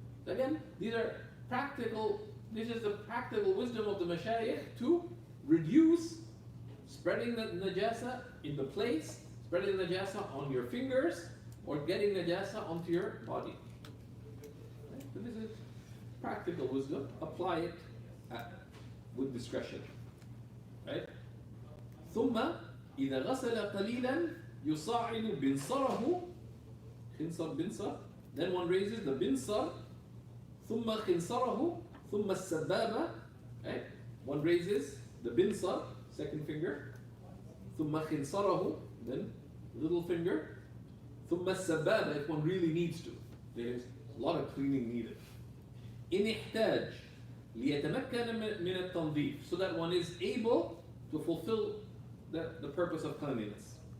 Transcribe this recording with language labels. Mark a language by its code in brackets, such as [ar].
[en] So again, this is the practical wisdom of the mashayikh to reduce spreading the najasa in the place, spreading the najasa on your fingers, or getting najasa onto your body. Okay? So this is practical wisdom. Apply it with discretion. Right? [ar] ثم إذا غسل قليلا يصاعد بنصره, خنصر بنصر, [en] then one raises the binsar, [ar] ثم خنصره, ثم السبابة, right? [en] One raises the binsar, second finger, [ar] ثم خنصره, [en] then little finger, [ar] ثم السبابة [en] if one really needs to. There's a lot of cleaning needed. [ar] إن احتاج ليتمكن من التنظيف, [en] so that one is able to fulfill the purpose of cleanliness.